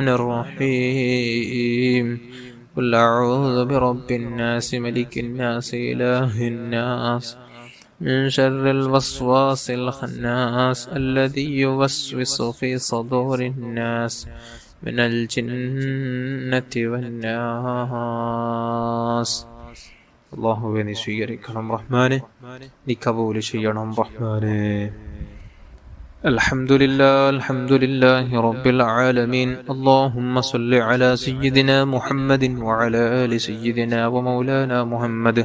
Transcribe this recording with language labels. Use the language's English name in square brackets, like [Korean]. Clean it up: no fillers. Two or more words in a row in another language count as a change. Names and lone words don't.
[Arabic] الرحيم قل أعوذ برب الناس ملك الناس إله الناس من شر الوسواس الخناس الذي يوسوس في صدور الناس من الجنة والناس [Malayalam] അല്ലാഹുവേ നീ സ്വീകരിക്കണം റഹ്മാനെ, നീ കബൂൽ ചെയ്യണം റഹ്മാനെ. [Arabic] الحمد لله رب العالمين. اللهم صل على سيدنا محمد وعلى آل سيدنا ومولانا محمد.